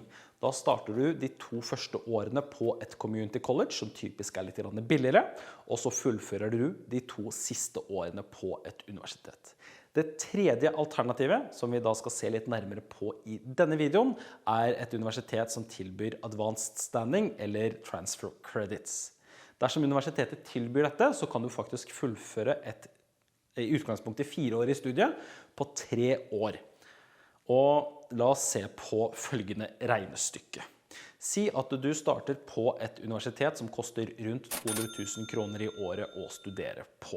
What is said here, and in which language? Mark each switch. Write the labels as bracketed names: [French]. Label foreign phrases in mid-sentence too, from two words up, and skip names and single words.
[Norwegian] Da starter du de 2 første årene på et community college, som typisk er litt billigere, og så fullfører du de 2 siste årene på et universitet. Det tredje alternativet, som vi da skal se litt nærmere på i denne videoen, er et universitet som tilbyr [English] advanced standing [Norwegian] eller [English] transfer credits. [Norwegian] Dersom universitetet tilbyr dette, så kan du faktisk fullføre i utgangspunktet 4-årig studie på 3 år. Og la oss se på følgende regnestykke. Si at du starter på et universitet som koster rundt 200 000 kroner i året å studere på.